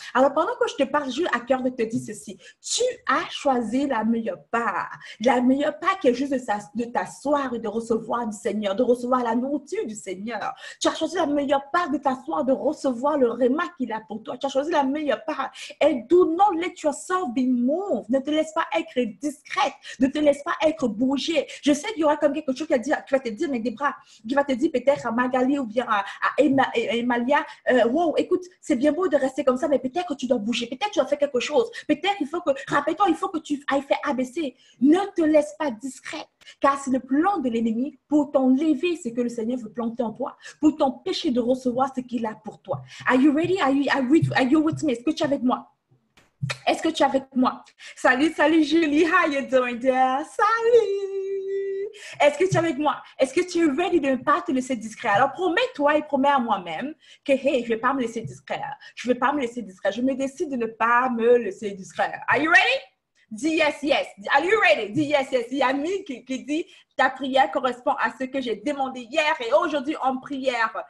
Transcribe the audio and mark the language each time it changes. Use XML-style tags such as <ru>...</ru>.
<fr>Alors, pendant que je te parle, j'ai à cœur de te dire ceci. Tu as choisi la meilleure part. La meilleure part qui est juste de t'asseoir et de recevoir du Seigneur, de recevoir la nourriture du Seigneur. Tu as choisi la meilleure part de t'asseoir, de recevoir le réma qu'il a pour toi. Tu as choisi la meilleure part.</fr> <en>Et do not let yourself be moved.</en> <fr>Ne te laisse pas être discrète. Ne te laisse pas être bougée. Je sais qu'il y aura comme quelque chose qui va te dire, mais Debra, qui va te dire peut-être à Magali ou bien à Emalia, wow, écoute, c'est bien beau de rester comme ça, mais peut-être que tu dois bouger, peut-être que tu dois faire quelque chose, peut-être il faut que, rappelle-toi, il faut que tu ailles faire ABC. Ne te laisse pas discrète, car c'est le plan de l'ennemi pour t'enlever ce que le Seigneur veut planter en toi, pour t'empêcher de recevoir ce qu'il a pour toi.</fr> <en>Are you ready? Are you with me?</en> <fr>Est-ce que tu es avec moi? Est-ce que tu es avec moi?</fr> <en>Salut Julie, how you doing there?</en> <fr>Salut! Est-ce que tu es avec moi? Est-ce que tu es ready de ne pas te laisser discret? Alors, promets-toi et promets à moi-même que, hey, je ne vais pas me laisser discret. Je ne vais pas me laisser discret. Je me décide de ne pas me laisser discret.</fr> <en>Are you ready? Dis yes, yes. Are you ready? Dis yes, yes.</en> <fr>Il y a Mille qui dit, ta prière correspond à ce que j'ai demandé hier et aujourd'hui en prière.</fr>